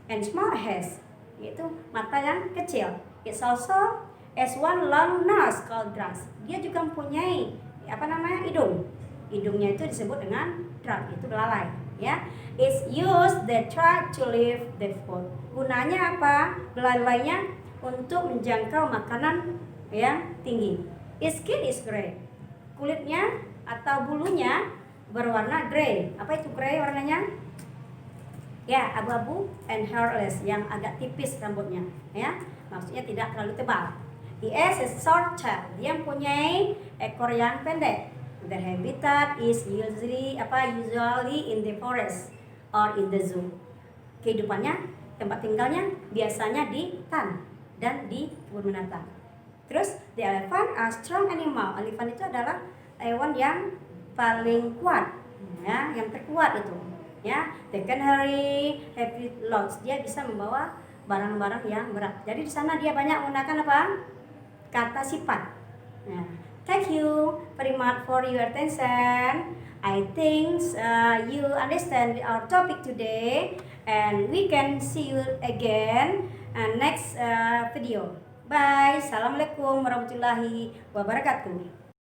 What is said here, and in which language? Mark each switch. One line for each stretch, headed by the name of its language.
English: And small eyes,
Indonesian: yaitu mata yang kecil.
English: It also has one long nose called grass.
Indonesian: Dia juga mempunyai hidung. Hidungnya itu disebut dengan trunk, itu belalai.
English: Ya, it's used the trunk to lift the food.
Indonesian: Gunanya apa? Belalainya untuk menjangkau makanan yang tinggi.
English: Its skin is gray.
Indonesian: Kulitnya atau bulunya berwarna gray. Apa itu gray warnanya? Ya, abu-abu,
English: and hairless,
Indonesian: yang agak tipis rambutnya. Ya, maksudnya tidak terlalu tebal.
English: It has a short tail.
Indonesian: Dia mempunyai ekor yang pendek.
English: Their habitat is usually in the forest or in the zoo.
Indonesian: Kehidupannya, tempat tinggalnya biasanya di hutan dan di kebun binatang. Terus
English: the elephant are strong animal.
Indonesian: Elephant itu adalah hewan yang paling kuat, ya, yang terkuat itu.
English: Ya, they can carry heavy loads.
Indonesian: Dia bisa membawa barang-barang yang berat. Jadi di sana dia banyak menggunakan kata sifat.
English: Nah, thank you very much for your attention. I think you understand our topic today, and we can see you again next video. Bye.
Arabic: Assalamualaikum warahmatullahi wabarakatuh.